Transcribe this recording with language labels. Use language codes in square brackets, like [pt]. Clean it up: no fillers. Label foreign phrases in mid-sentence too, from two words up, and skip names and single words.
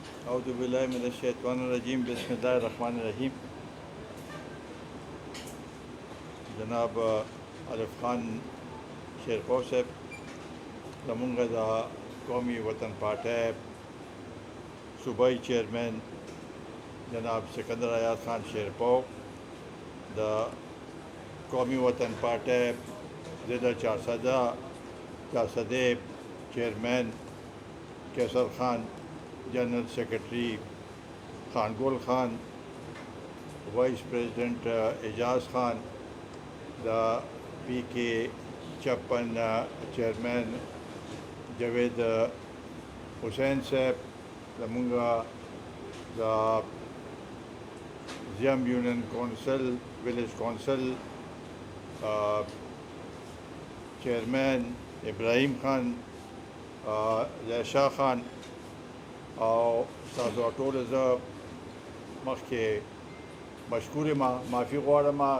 [ar] اعوذ باللہ من الشیطان الرجیم بسم اللہ الرحمن الرحیم. [ps] جناب عارف خان شیرپو صاحب زمونږ د قومي وطن پارټۍ صوبائی چیئرمین جناب سکندر ایاز خان شیرپو، د قومي وطن پارټۍ ضلع چارسدې چیئرمین کیسر خان، [en] general secretary [ps] خانگول خان، [en] vice president [ps] اعجاز خان، دا PK56 چیئرمین جاوید حسین صاحب، زمونږ د زیم [en] union council village council chairman [ps] ابراهیم خان، ظاهر خان، او تاسو ټول زه مخکې مشکور یم، معافي غواړم.